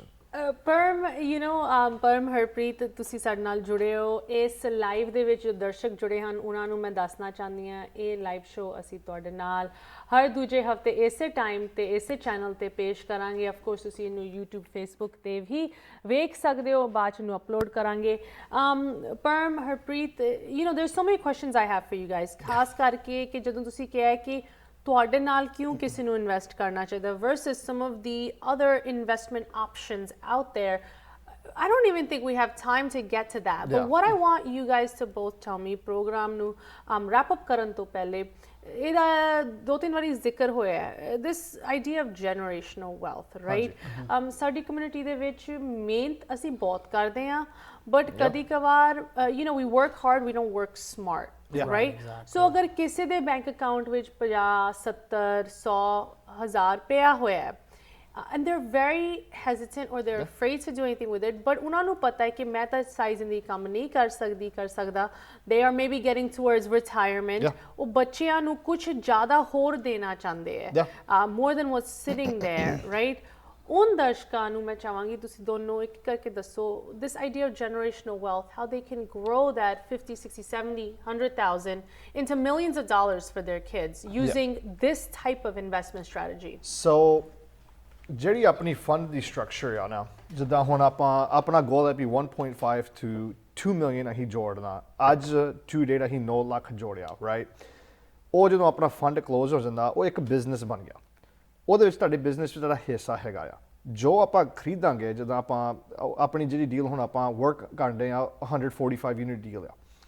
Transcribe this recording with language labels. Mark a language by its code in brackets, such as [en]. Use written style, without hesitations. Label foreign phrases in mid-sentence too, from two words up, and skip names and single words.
[pa] ਪਰਮ ਪਰਮ ਹਰਪ੍ਰੀਤ ਤੁਸੀਂ ਸਾਡੇ ਨਾਲ ਜੁੜੇ ਹੋ ਇਸ ਲਾਈਵ ਦੇ ਵਿੱਚ ਦਰਸ਼ਕ ਜੁੜੇ ਹਨ ਉਹਨਾਂ ਨੂੰ ਮੈਂ ਦੱਸਣਾ ਚਾਹੁੰਦੀ ਹਾਂ ਇਹ ਲਾਈਵ ਸ਼ੋਅ ਅਸੀਂ ਤੁਹਾਡੇ ਨਾਲ ਹਰ ਦੂਜੇ ਹਫਤੇ ਇਸੇ ਟਾਈਮ ਤੇ ਇਸੇ ਚੈਨਲ ਤੇ ਪੇਸ਼ ਕਰਾਂਗੇ। ਆਫ ਕੋਰਸ ਤੁਸੀਂ ਇਹਨੂੰ YouTube Facebook ਤੇ ਵੀ ਵੇਖ ਸਕਦੇ ਹੋ ਬਾਅਦ ਚ ਨੂੰ ਅਪਲੋਡ ਕਰਾਂਗੇ। ਪਰਮ ਹਰਪ੍ਰੀਤ [en] there's so many questions I have for you guys [pa] ਖਾਸ ਕਰਕੇ ਕਿ ਜਦੋਂ ਤੁਸੀਂ ਕਿਹਾ ਕਿ ਤੁਹਾਡੇ ਨਾਲ ਕਿਉਂ ਕਿਸੇ ਨੂੰ ਇਨਵੈਸਟ ਕਰਨਾ ਚਾਹੀਦਾ [en] versus some of the other investment options out there. I don't even think we have time to get to that. But what I want you guys to both tell me [pa] program ਨੂੰ wrap up ਕਰਨ ਤੋਂ ਪਹਿਲੇ ਇਹਦਾ 2-3 ਵਾਰੀ ਜ਼ਿਕਰ ਹੋਇਆ ਹੈ [en] this idea of generational wealth right [pa] ਸਾਡੀ ਕਮਿਊਨਿਟੀ ਦੇ ਵਿੱਚ ਮਿਹਨਤ ਅਸੀਂ ਬਹੁਤ ਕਰਦੇ ਹਾਂ [en] but [pa] ਕਦੀ ਕਵਾਰ [en] we work hard we don't work smart. Right? Exactly. [pa] So ਅਗਰ ਕਿਸੇ ਦੇ ਬੈਂਕ ਅਕਾਊਂਟ ਵਿੱਚ 50 70 100 1000 ਪਿਆ ਹੋਇਆ ਹੈ [en] and they're very hesitant or they're afraid to do anything with it but [pa] ਉਹਨਾਂ ਨੂੰ ਪਤਾ ਹੈ ਕਿ ਮੈਂ ਤਾਂ ਸਾਰੀ ਜ਼ਿੰਦਗੀ ਕੰਮ ਨਹੀਂ ਕਰ ਸਕਦਾ [en] they are maybe getting towards retirement [pa] ਉਹ ਬੱਚਿਆਂ ਨੂੰ ਕੁਝ ਜ਼ਿਆਦਾ ਹੋਰ ਦੇਣਾ ਚਾਹੁੰਦੇ ਹੈ [en] more than what's sitting there right [pa] ਉਨ ਦਰਸ਼ਕਾਂ ਨੂੰ ਮੈਂ ਚਾਹਾਂਗੀ ਤੁਸੀਂ ਦੋਨੋਂ ਇੱਕ ਕਰਕੇ ਦੱਸੋ [en] this idea of generational wealth how they can grow that 50 60 70 100,000 into millions of dollars for their kids using this type of investment strategy. [pa] So ਜਿਹੜੀ ਆਪਣੀ ਫੰਡ ਦੀ ਸਟਰਕਚਰ ਆ ਨਾ ਜਿੱਦਾਂ ਹੁਣ ਆਪਣਾ ਗੋਲ ਹੈ ਵੀ 1.5 to 2 million ਅਸੀਂ ਜੋੜਨਾ ਅੱਜ [en] to date [pa] ਅਸੀਂ 9 ਲੱਖ ਜੋੜਿਆ ਰਾਈਟ ਉਹ ਜਦੋਂ ਆਪਣਾ [en] fund close [pa] ਹੋ ਜਾਂਦਾ ਉਹ ਇੱਕ ਬਿਜ਼ਨਸ ਬਣ ਗਿਆ ਉਹਦੇ ਵਿੱਚ ਤੁਹਾਡੇ ਬਿਜ਼ਨਸ ਵਿੱਚ ਤੁਹਾਡਾ ਹਿੱਸਾ ਹੈਗਾ ਆ ਜੋ ਆਪਾਂ ਖਰੀਦਾਂਗੇ ਜਦੋਂ ਆਪਾਂ ਆਪਣੀ ਜਿਹੜੀ ਡੀਲ ਹੁਣ ਆਪਾਂ ਵਰਕ ਕਰਦੇ ਆ 145 [en] unit deal [pa] ਆ